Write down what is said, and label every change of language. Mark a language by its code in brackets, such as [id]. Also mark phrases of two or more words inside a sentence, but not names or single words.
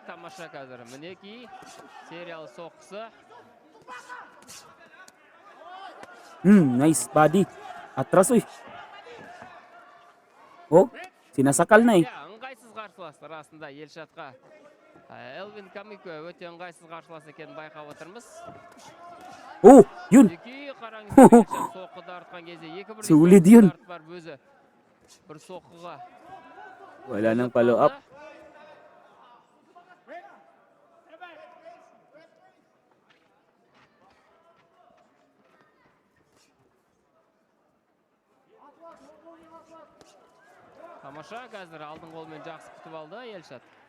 [kk] Тамаша қазір. Мінекей сериялы соққысы. [en] Nice body. [tl] Atras uy. Oh, sinasakal na eh. [kk] Ыңғайсыз қарсылас арасында Елшатқа. Элвин Камику өте ыңғайсыз қарсылас екенін байқап отырмыз. [tl] Yun. [kk] Екі қараңыздар Елшат соққыды артқан кезде екі [tl] Sulit yun. [kk] бар өзі бір соққыға. [tl] Wala nang [en] follow up. [kk] Тамаша қазір алдың қолмен жақсы күтіп алды Елшат.